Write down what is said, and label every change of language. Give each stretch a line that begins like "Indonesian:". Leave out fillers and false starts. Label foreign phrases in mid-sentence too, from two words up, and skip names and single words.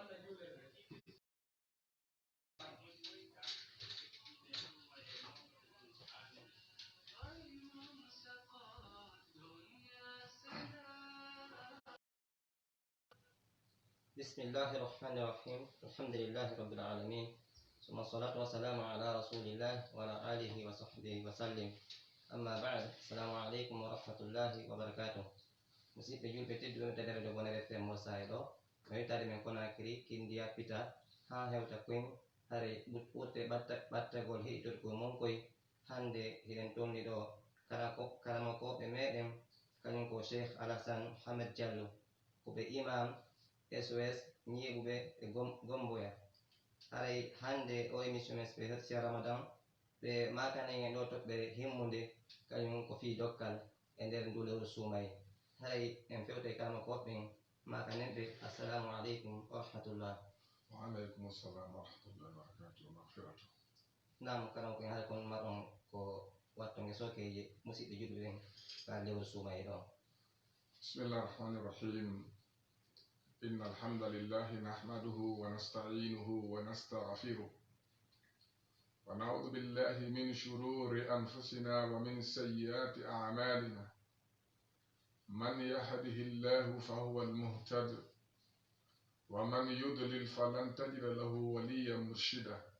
Arabic: بسم الله الرحمن الرحيم الحمد لله رب العالمين ثم الصلاة والسلام على رسول الله وعلى آله وصحبه وسلم أما بعد السلام عليكم ورحمة الله وبركاته
Fula: musidɓe julɓe tedduɓe tedere do bonere fm mo saeɗo mi witade men Conakry kindiya pita ha hewta koyen hare ɓurte ɓattagol heɗitotgo mon koy hande hiɗen tolni ɗo karamakoɓe meɗen kañum ko Cheikh Alassane Mohamed Diallo ko ɓe imam SOS nyiɓuɓe e gomboya haray hande o émission mes ɓe herti ramadan ɓe makanayi en ɗo toɓɓere himmude kañum ko fi dokkal e nder ndu lewru suumay haray en fewte kalama koɓɓen makanenɓe
Arabic: السلام عليكم ورحمة الله. وعليكم السلام ورحمة الله وبركاته ومغفرته.
Fula: Nam kalam ko haala kon marɗon ko wattonge sokeje musidɓe julɓe ɓen ka lewru suumay ɗon.
Arabic: بسم الله الرحمن الرحيم. إن الحمد لله نحمده ونستعينه ونستغفره ونعوذ بالله من شرور أنفسنا ومن سيئات أعمالنا من يهده الله فهو المهتد ومن يضلل فلن تجد له وليا مرشدا